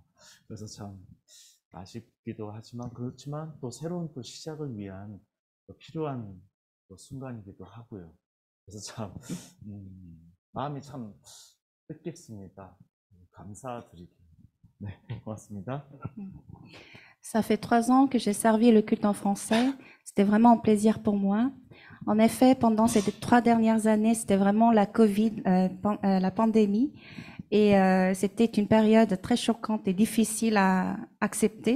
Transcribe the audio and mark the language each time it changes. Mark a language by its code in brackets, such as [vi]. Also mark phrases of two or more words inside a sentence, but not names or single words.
[ko] 그래서 참 아쉽기도 하지만 그렇지만 또 새로운 또 시작을 위한 또 필요한 또 순간이기도 하고요. 그래서 참 마음이 참 뜻깊습니다. 감사드리고 네, 고맙습니다. [fr] Ça fait 3 ans que j'ai servi le culte en français. C'était vraiment un plaisir pour moi. En effet, pendant ces 3 dernières années, c'était vraiment la Covid, la pandémie. Et c'était une période très choquante et difficile à accepter.